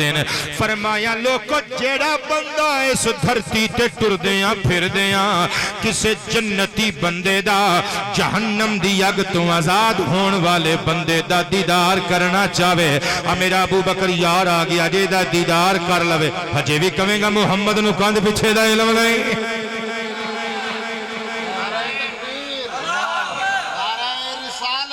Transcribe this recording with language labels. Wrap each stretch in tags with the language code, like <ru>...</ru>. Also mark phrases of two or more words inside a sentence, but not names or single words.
<pa>فرمایا لوگو جیڑا بندہ اس دھرتی تے ٹر دیاں پھر دیاں کسے جنتی بندے دا جہنم دی اگ تو آزاد ہون والے بندے دا دیدار کرنا چاہے، میرا ابو بکر یار آ گیا جے دا دیدار کر لوے، ہجے بھی کہے گا محمد نو کاندھ پیچھے دا علم نہیں۔</pa>